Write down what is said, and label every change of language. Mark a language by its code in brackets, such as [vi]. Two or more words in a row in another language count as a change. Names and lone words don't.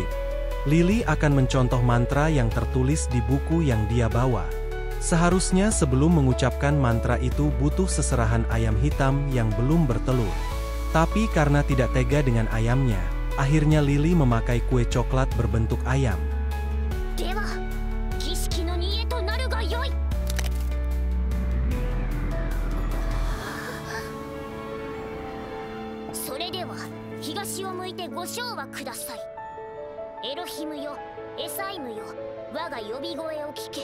[id] Lily akan mencontoh mantra yang tertulis di buku yang dia bawa. Seharusnya sebelum mengucapkan mantra itu butuh seserahan ayam hitam yang belum bertelur. Tapi karena tidak tega dengan ayamnya, akhirnya Lily memakai kue coklat berbentuk ayam. [ja] では儀式の煮えとなるがよい。それでは東を向いてご唱和ください。エロヒムよ、エサイムよ、我が呼び声を聞け。